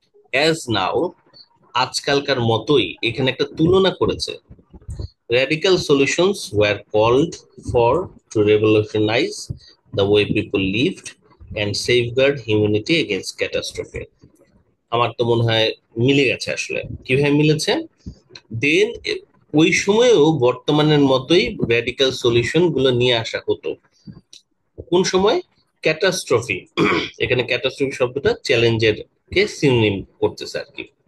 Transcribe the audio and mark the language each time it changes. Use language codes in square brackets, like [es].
[en] as now, [bn] আজকালকার মতোই, এখানে একটা তুলনা করেছে। [en] Radical solutions were called for to revolutionize the way people lived and safeguard humanity against catastrophe. [bn] আমার তো মনে হয় মিলে গেছে আসলে। কিভাবে মিলেছে? দেন ওই সময়েও বর্তমানের মতোই র্যাডিক্যাল সলিউশন গুলো নিয়ে আসা হতো। কোন সময়? ক্যাটাস্ট্রফি। এখানে ক্যাটাস্ট্রফি শব্দটা চ্যালেঞ্জের কে সিনোনিম করতেছে আর কি।